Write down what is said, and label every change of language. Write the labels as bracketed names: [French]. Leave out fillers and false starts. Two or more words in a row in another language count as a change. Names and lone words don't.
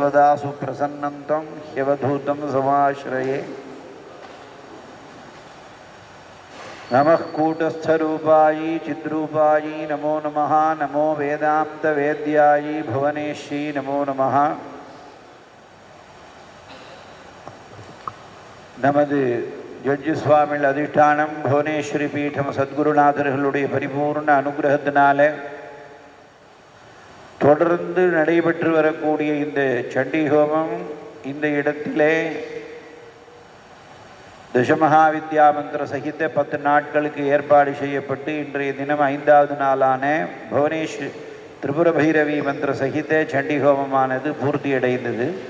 [Sanskrit] सर्वदा सुप्रसन्नं त्वं ह्यवधूतं समाश्रये। नमः कूटस्थरूपायै चिद्रूपायै नमो नमः। नमो वेदान्तवेद्यायै भुवनेश्यै नमो नमः। [Tamil] நமது ஜட்ஜு சுவாமிகள் அதிஷ்டானம் புவனேஸ்வரி பீடம் சத்குருநாதர்களுடைய பரிபூர்ண அனுகிரகத்தினால தொடர்ந்து நடைபெற்று வரக்கூடிய இந்த சண்டி ஹோமம் இந்த இடத்திலே தசமஹாவித்யா மந்திர சகித 10 நாட்களுக்கு ஏற்பாடு செய்யப்பட்டு இன்றைய தினம் 5வது நாளான புவனேஸ்வரி திரிபுர பைரவி மந்திர சகித சண்டி ஹோமமானது பூர்த்தியடைந்தது.